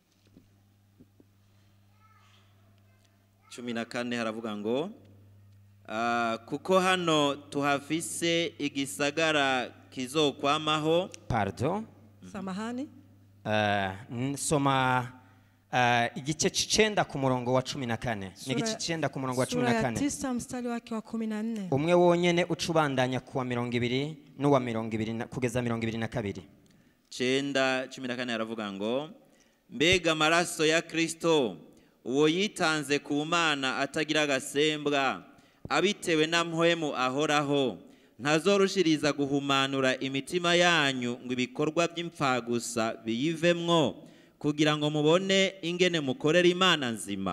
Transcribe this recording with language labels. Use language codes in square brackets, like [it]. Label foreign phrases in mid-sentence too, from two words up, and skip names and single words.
[rn] 14 haravuga ngo kuko hano tuhafise igisagara kizokwamaho. Pardon. Samahani. Soma igice 9 ku murongo wa 14. Ni igice 9 ku murongo wa 14. [sw] Sura ya 9 mstari wake wa 14. [rn] Umwe wonyene ucubandanya kuwa 20 n'uwa 20 kugeza 22. 9:14 haravuga ngo mbega amaraso ya Kristo uwo yitanze ku Mana atagira agasembwa abitewe na mpwemu ahoraho ntazorushiriza guhumanura imitima yanyu ngo ibikorwa by'impfagusa biyivemwo kugira ngo mubone ingene mukorera Imana nzima.